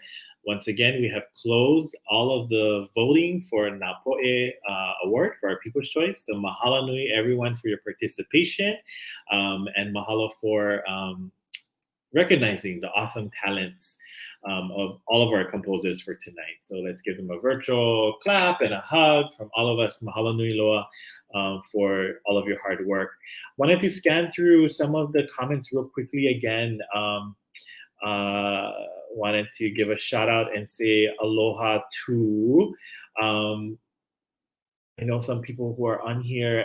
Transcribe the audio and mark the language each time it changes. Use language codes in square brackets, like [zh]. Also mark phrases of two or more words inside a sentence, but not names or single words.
[en] Once again, we have closed all of the voting for Napo'e Award for our People's Choice. So [haw] mahalo nui [en] everyone for your participation and mahalo for recognizing the awesome talents of all of our composers for tonight. So let's give them a virtual clap and a hug from all of us. [haw] Mahalo nui loa [en] for all of your hard work. Wanted to scan through some of the comments real quickly again. Wanted to give a shout out and say aloha to I know some people who are on here.